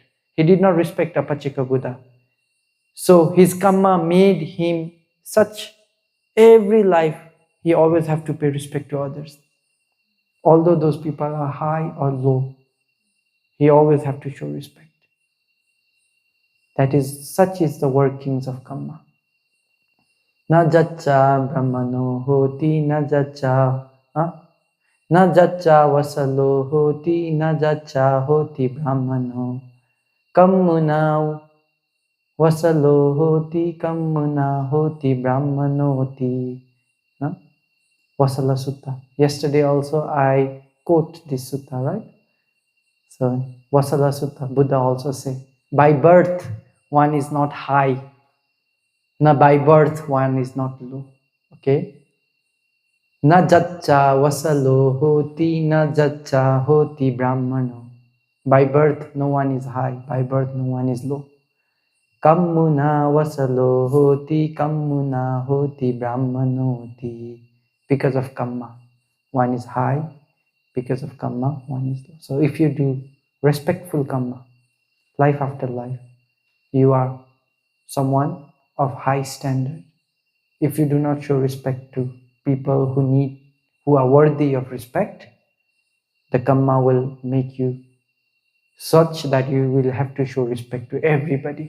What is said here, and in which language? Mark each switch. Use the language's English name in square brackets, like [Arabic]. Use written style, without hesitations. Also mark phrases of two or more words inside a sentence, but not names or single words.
[English] He did not respect Pacheka Buddha. So his karma made him such, every life he always have to pay respect to others. Although those people are high or low, he always have to show respect. Such is the workings of karma. [Pali] Na jacca brahmano hoti, na jacca vasalo hoti, na jacca hoti brahmano. Kammuna vasalo hoti, kammuna hoti brahmano hoti. [English] Vasala Sutta. Yesterday also I quote this sutta, right? So Vasala Sutta, Buddha also say, by birth one is not high. Na by birth one is not low. Okay? [Pali] Na jacca vasalo hoti, na jacca hoti brahmano. [English] By birth no one is high. By birth no one is low. [Pali] Kammuna vasalo hoti, kammuna hoti brahmanoti. [English] Because of karma, one is high. Because of karma, one is low. So if you do respectful karma, life after life, you are someone of high standard. If you do not show respect to people who are worthy of respect, the karma will make you such that you will have to show respect to everybody.